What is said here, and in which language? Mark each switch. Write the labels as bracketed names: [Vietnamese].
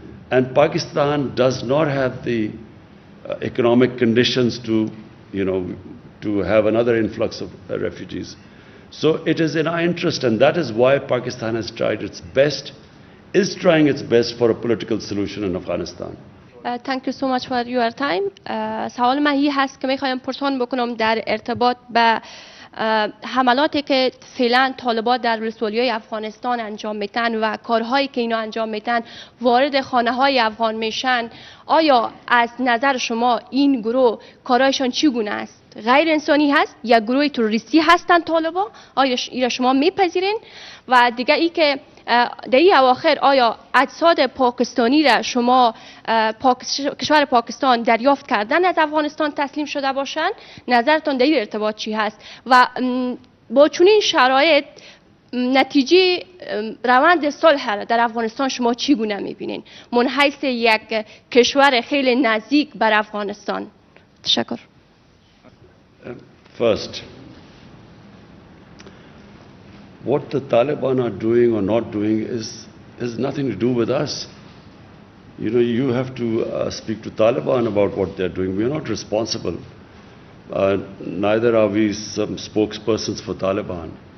[English] And Pakistan does not have the economic conditions to, to have another influx of refugees. So it is in our interest, and that is why Pakistan has tried its best, is trying its best for a political solution in Afghanistan. Thank you so much for your time. [Persian] سوال من این هست که میخوایم پرسان بکنم در ارتباط به حملاتی که فعلا طالبان در ولسوالیای افغانستان انجام میتن و کارهایی که اینا انجام میتن وارد خانه های افغان میشن. آیا از نظر شما این گروه کارهایشان چگونه است؟ غیر انسانی هست یا گروه تروریستی هستند طالبان؟ آیا اینا شما میپذیرین؟ و دیگه ای که در این اواخر آیا اجساد پاکستانی را شما کشور پاکستان دریافت کردن از افغانستان تسلیم شده باشند؟ نظرتان در این ارتباط چی هست؟ و با چنین شرایط نتیجه روند صلح در افغانستان شما چگونه میبینین من حیث یک کشور خیلی نزدیک بر افغانستان؟ تشکر. [English] First, what the Taliban are doing or not doing has nothing to do with us. You have to speak to Taliban about what they're doing. We are not responsible. Neither are we some spokespersons for Taliban.